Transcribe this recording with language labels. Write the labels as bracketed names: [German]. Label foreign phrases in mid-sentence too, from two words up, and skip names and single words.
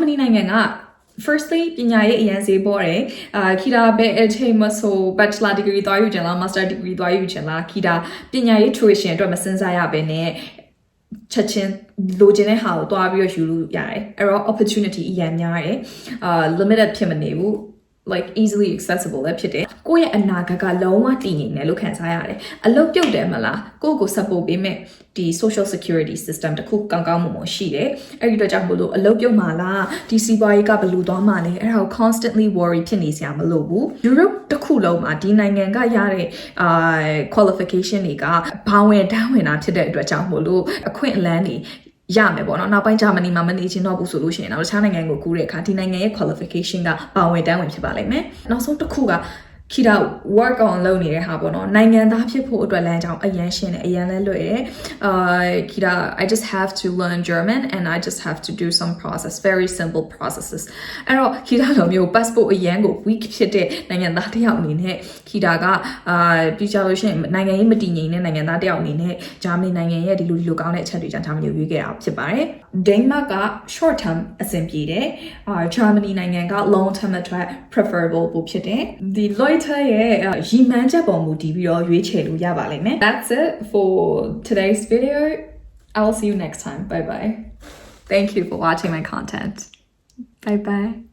[Burmese] နီနိုင်ငံကfirstly ပညာရေးအရန်ဈေးပေါ်တယ်ခီတာပဲအချိန်မဆို [English] bachelor degree [Burmese] သွားယူချင်လား [English] master degree [Burmese] သွားယူချင်လားခီတာပညာရေး tuition အတွက်မစင်စားရဘဲနဲ့ချက်ချင်းလိုချင်တဲ့ဟာကိုသွားပြီးတော့ယူလို့ရတယ်အဲ့တော့ opportunity အရန်များတယ်limited ဖြစ်မနေဘူး [English] like easily accessible [Burmese] လည်းဖြစ်တယ်ကိုယ့်ရဲ့အနာဂတ်ကလုံးဝတည်ငြိမ်တယ်လို့ခံစားရတယ်အ လုပ်ပြုတ်တယ်မလားကိုယ့်ကို support ပေးမဲ့ဒီ [English] social security system [Burmese] တခုကောင်းကောင်းမွန်မွန်ရှိတယ်အဲ့ဒီတော့ကြောင့်မလို့အလုပ်ပြုတ်မှာလားဒီစီးပွားရေးကဘယ်လိုသွားမှာလဲအဲ့ဒါကို [English] constantly worry [Burmese] ဖြစ်နေစရာမလိုဘူး Europe တခုလုံးမှာဒီနိုင်ငံကရတဲ့qualification တွေကဘာဝင်တန်းဝင်တာဖြစ်တဲ့ အတွက်ကြောင့်မလို့အခွင့်အလမ်းတွေရမယ်ပေါ့နော်နောက်ပိုင်းဂျာမနီမှာမနေချင်တော့ဘူးဆိုလို့ရှိရင်တော့တခြားနိုင်ငံကိုကူးတဲ့အခါဒီနိုင်ငံရဲ့ qualification ကပါဝင်တန်းဝင်ဖြစ်ပါလိမ့်မယ်နောက်ဆုံးတစ်ခုကခီတာ [English] work on [Burmese] လုပ်နေတဲ့ ဟာပေါ့နော်နိုင်ငံသားဖြစ်ဖို့အတွက်လမ်းကြောင်းအရန်ရှင်းတယ်အရန်လဲလွယ်တယ်ခီတာ [English] I just have to learn German and I just have to do some process very simple [Burmese] processes အဲ့တော့ခီတာလိုမျိုး passport အရန်ကို weak ဖြစ်တဲ့နိုင်ငံသားတစ်ယောက်အနေနဲ့ခီတာကပြီးကြလို့ရှိရင်နိုင်ငံရေးမ တည်ငြိမ်တဲ့နိုင်ငံသားတစ်ယောက်အနေနဲ့ဂျာမနီနိုင်ငံရဲ့ဒီလိုကောင်းတဲ့အချက်တွေကြောင့်ဂျာမနီကိုရွေးခဲ့တာဖြစ်ပါတယ် Denmark က [English] short term [Burmese] အဆင်ပြေတယ်ဂျာမနီနိုင်ငံက [English] long term [Burmese] အတွက် preferable ပိုဖြစ်တယ်ဒီ Loiter ရဲ့ရီမန်းချက်ပေါ်မူတည်ပြီးတော့ရွေးချယ်လို့ရပါလိမ့်မယ် [English] That's it for today's video I'll see you next time bye bye Thank you for watching my content bye bye